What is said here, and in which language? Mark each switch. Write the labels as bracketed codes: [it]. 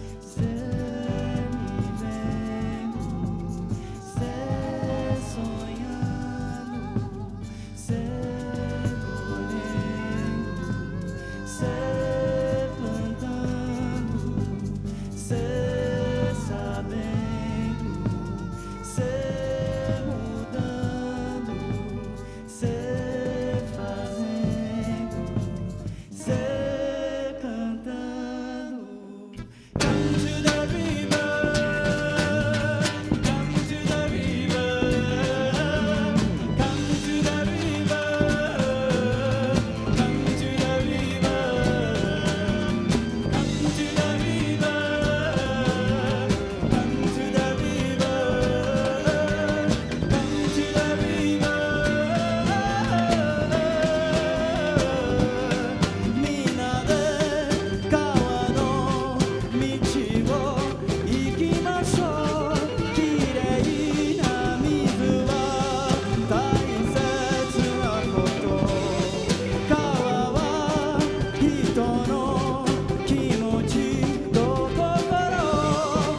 [pt] Cê me vendo, cê sonhando, cê colhendo, cê plantando, cê sabendo, cê mudando, cê fazendo, cê cantando. [en] Come to the river, come to the river, come to the river, come to the river, come to the river, come to the river, come to the river. [ja] みんなで川の道を行きましょう。きれいな水は大切なこと。川は人の気持ちと心。